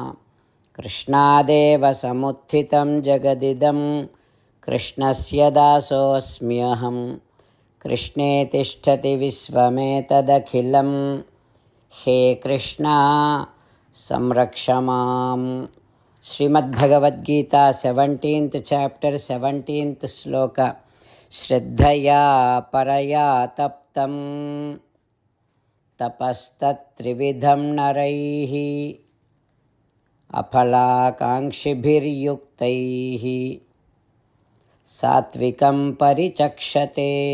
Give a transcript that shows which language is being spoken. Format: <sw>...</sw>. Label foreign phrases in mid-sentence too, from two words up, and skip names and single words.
<sa>कृष्णादेव समुत्थितं जगदिदं कृष्णस्य दासोऽस्म्यहं. कृष्णे तिष्ठति विश्वमेतदखिलं. हे कृष्णा संरक्ष माम्. श्रीमद्भगवद्गीता</sa> <en>17th chapter 17th श्लोक.</en> <sa>श्रद्धया परया तप्तं तपस्तत्त्रिविधं नरैः अफलाकाङ्क्षिभिर्युक्तैः सात्विकं परिचक्षते.</sa>